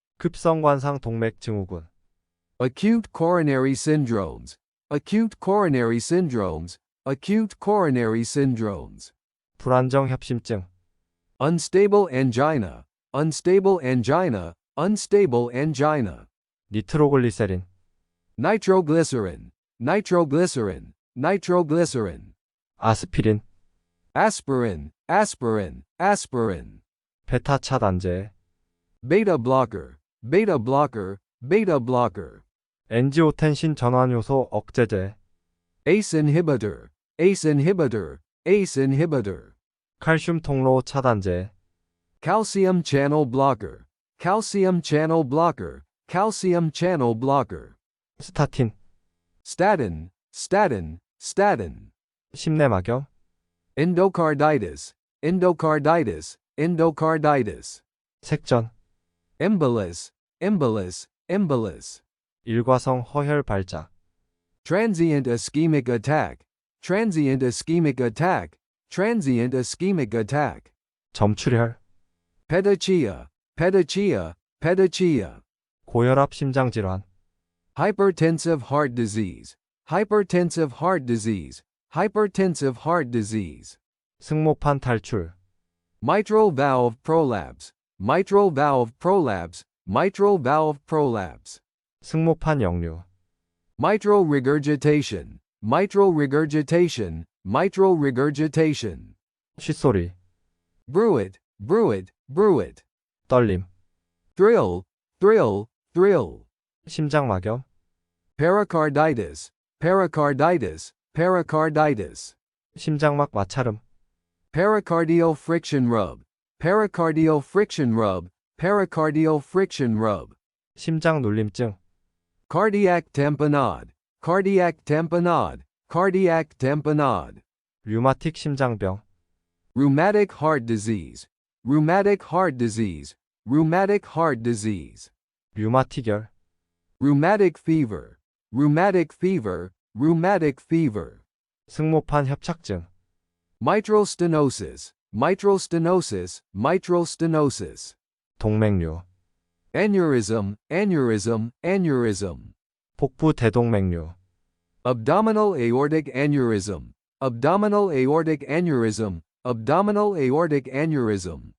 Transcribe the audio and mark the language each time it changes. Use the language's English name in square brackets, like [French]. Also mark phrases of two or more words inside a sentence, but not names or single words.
[Korean] 급성관상동맥증후군, [English] acute coronary syndromes, acute coronary syndromes, acute coronary syndromes, [Korean] 불안정협심증, [English] unstable angina, unstable angina, unstable angina, [Korean] 니트로글리세린, [English] nitroglycerin, nitroglycerin, nitroglycerin, [Korean] 아스피린, [English] aspirin, aspirin, aspirin, [Korean] 베타 차단제, [English] beta blocker, beta blocker, beta blocker, [Korean] 엔지오텐신 전환효소 억제제, [English] ACE inhibitor, ACE inhibitor, ACE inhibitor, [Korean] 칼슘 통로 차단제, [English] calcium channel blocker, calcium channel blocker, calcium channel blocker, [Korean] 스타틴, [English] statin, statin, statin, [Korean] 심내막염, [English] endocarditis, endocarditis, endocarditis, [Korean] 색전, [English] embolus, embolus, embolus, [Korean] 일과성 허혈 발작, [English] transient ischemic attack, transient ischemic attack, transient ischemic attack, [Korean] 점출혈, [English] pedachia, pedachia, pedachia, [Korean] 고혈압 심장질환, [English] hypertensive heart disease, hypertensive heart disease, hypertensive heart disease, [Korean] 승모판 탈출, [English] mitral valve prolapse, mitral valve prolapse, mitral valve prolapse, [Korean] 승모판 역류, [English] mitral regurgitation, mitral regurgitation, mitral regurgitation, [Korean] 쉿소리, [English] bruit, bruit, bruit, [Korean] 떨림, [English] thrill, thrill, thrill, [Korean] 심장막염, [English] pericarditis, pericarditis, pericarditis, [Korean] 심장막 마찰음, [English] pericardial friction rub, pericardial friction rub, pericardial friction rub, [Korean] 심장 눌림증, [English] cardiac tamponade, cardiac tamponade, cardiac tamponade, [Korean] 류마틱 심장병, [English] rheumatic heart disease, rheumatic heart disease, rheumatic heart disease, [Korean] 류마티결, [English] rheumatic fever, rheumatic fever, rheumatic fever, [Korean] 승모판 협착증, [English] mitral stenosis, mitral stenosis, mitral stenosis, [Korean] 동맥류, [English] aneurysm, aneurysm, aneurysm, [Korean] 복부 대동맥류, [English] abdominal aortic aneurysm, abdominal aortic aneurysm, abdominal aortic aneurysm,